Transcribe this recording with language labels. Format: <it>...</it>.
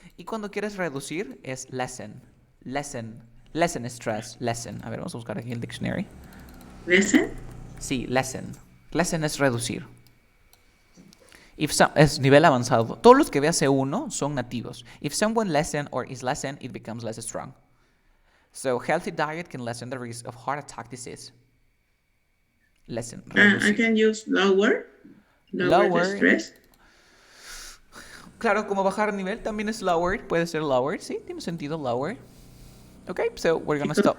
<es>Y cuando quieres reducir es lessen. Lessen es stress. Lessen. A ver, vamos a buscar aquí el dictionary. ¿Lessen? Sí, lessen. Lessen es reducir. Es nivel avanzado. Todos los que veas C1 son nativos.</es> <en>If someone lessen or is lessened, it becomes less strong. So, healthy diet can lessen the risk of heart attack disease. Lessen. I can use lower the stress.</en> <es>Claro, como bajar nivel también es lowered. Puede ser lowered. Sí, tiene sentido lowered.</es> <en>Okay, so we're gonna stop.</en>